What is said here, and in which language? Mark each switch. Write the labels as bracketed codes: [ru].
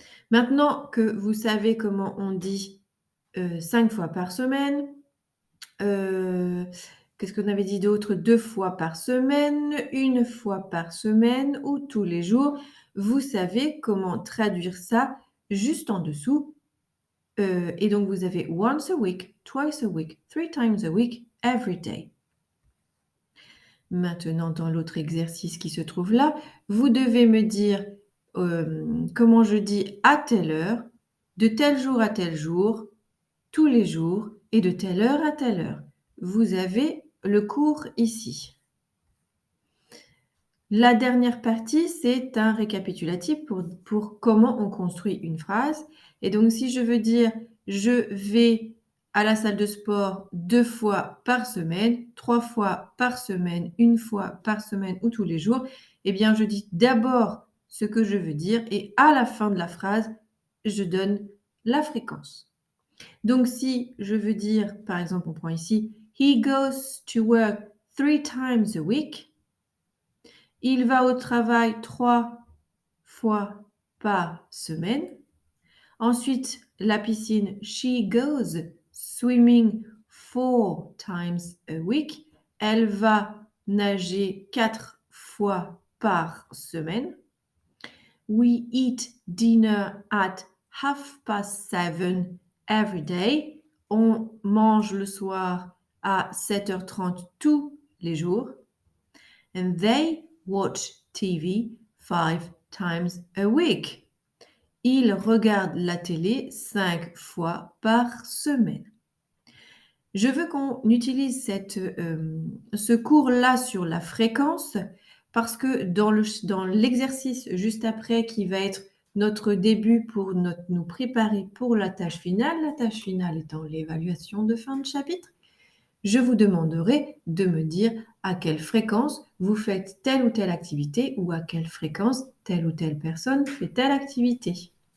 [fr] Maintenant que vous savez comment on dit 5 fois par semaine, qu'est-ce qu'on avait dit d'autre? 2 fois par semaine, une fois par semaine ou tous les jours, vous savez comment traduire ça juste en dessous. Et donc, vous avez [en] once a week, twice a week, 3 times a week, every day. [fr] Maintenant, dans l'autre exercice qui se trouve là, vous devez me dire comment je dis à telle heure, de tel jour à tel jour, tous les jours et de telle heure à telle heure. Vous avez le cours ici. La dernière partie, c'est un récapitulatif pour comment on construit une phrase. Et donc, si je veux dire je vais à la salle de sport 2 fois par semaine, 3 fois par semaine, une fois par semaine ou tous les jours, eh bien, je dis d'abord ce que je veux dire et à la fin de la phrase, je donne la fréquence. Donc, si je veux dire, par exemple, on prend ici, [en] he goes to work 3 times a week. [fr] Il va au travail 3 fois par semaine. Ensuite, la piscine, [en] she goes swimming 4 times a week. [fr] Elle va nager 4 fois par semaine. [en] We eat dinner at 7:30 every day. [fr] On mange le soir à 7h30 tous les jours. [en] And they watch TV 5 times a week. [fr] Ils regardent la télé 5 fois par semaine. Je veux qu'on utilise ce cours-là sur la fréquence parce que dans l'exercice juste après qui va être notre début pour nous préparer pour la tâche finale étant l'évaluation de fin de chapitre, je vous demanderai de me dire à quelle fréquence vous faites telle ou telle activité ou à quelle fréquence telle ou telle personne fait telle activité.